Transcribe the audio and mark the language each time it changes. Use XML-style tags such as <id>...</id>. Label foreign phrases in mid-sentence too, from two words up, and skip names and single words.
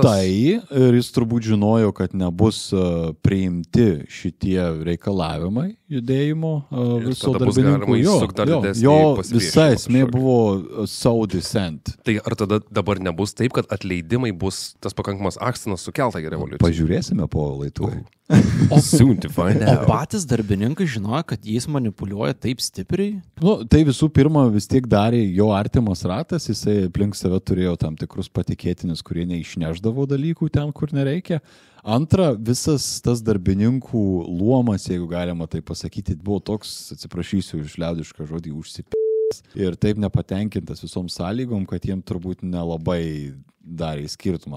<lt>Tai, ir jis turbūt žinojo, kad nebus priimti šitie reikalavimai judėjimo viso darbininkų. Jo visa esmė buvo</lt> <en>so dissent.</en> <lt>Tai ar tada dabar nebus taip, kad atleidimai bus tas pakankamas akstinas sukeltą revoliuciją? Pažiūrėsime po laidų.</lt> <en>Soon to find out.</en> <lt>O patys darbininkai žinojo, kad jais manipuliuoja taip stipriai? Tai visų pirma pirma vis tiek darė jo artimas ratas, jisai aplink save turėjo tam tikrus patikėtinius, kurie neišneždavo dalykų ten, kur nereikia. Antra, visas tas darbininkų luomas, jeigu galima tai pasakyti, buvo toks, atsiprašysiu iš liaudišką žodį, užsipėjęs ir taip nepatenkintas visom sąlygom, kad jiem turbūt nelabai darė skirtumą.</lt>